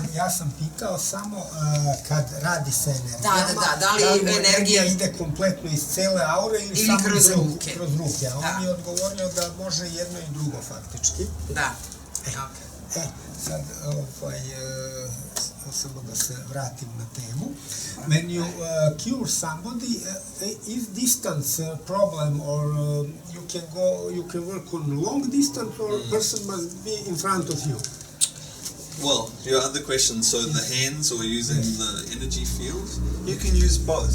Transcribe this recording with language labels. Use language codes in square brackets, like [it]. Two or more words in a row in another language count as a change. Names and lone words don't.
[sr] Ja sam pitao samo kad radi se energijama, da li energija ide kompletno iz cele aure ili samo kroz ruke. Kroz ruke, a on je odgovorio da može jedno i drugo faktički. Da. Sad, samo da se vratim na temu. [en] When you cure somebody, is distance a problem, or you can work on long distance, or person must be in front of you? Well, your other question, so the hands or using the energy field, you can use both.